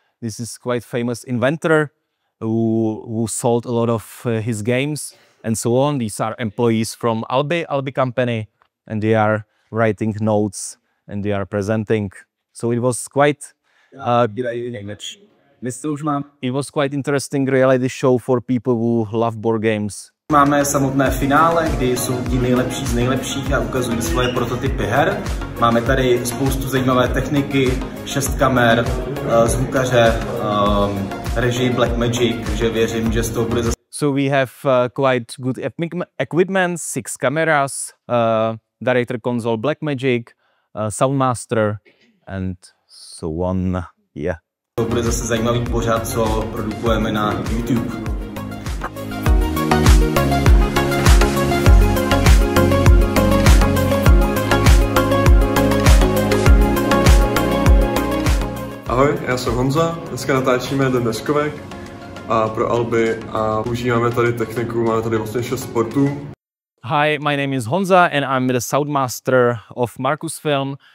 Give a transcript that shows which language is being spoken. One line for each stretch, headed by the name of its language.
English: This is quite famous inventor who sold a lot of his games and so on. These are employees from Albi company, and they are writing notes and they are presenting. So it was quite it was quite interesting reality show for people who love board games.
Czech: Máme samotné finále, kdy jsou ti nejlepší z nejlepších a ukazují svoje prototypy her. Máme tady spoustu zajímavé techniky, 6 kamer, zvukaře, režii Blackmagic, takže věřím, že z toho bude zase.
English: So we have quite good equipment, 6 cameras, director console Blackmagic, Soundmaster and so on, yeah.
Czech: To bude zase zajímavý pořad, co produkujeme na YouTube. Ahoj, já jsem Honza, dneska natáčíme Den deskovek a pro Alby a používáme tady techniku, máme tady vlastně 6 sportů.
English: Hi, my name is Honza and I'm the soundmaster of Markusfilm.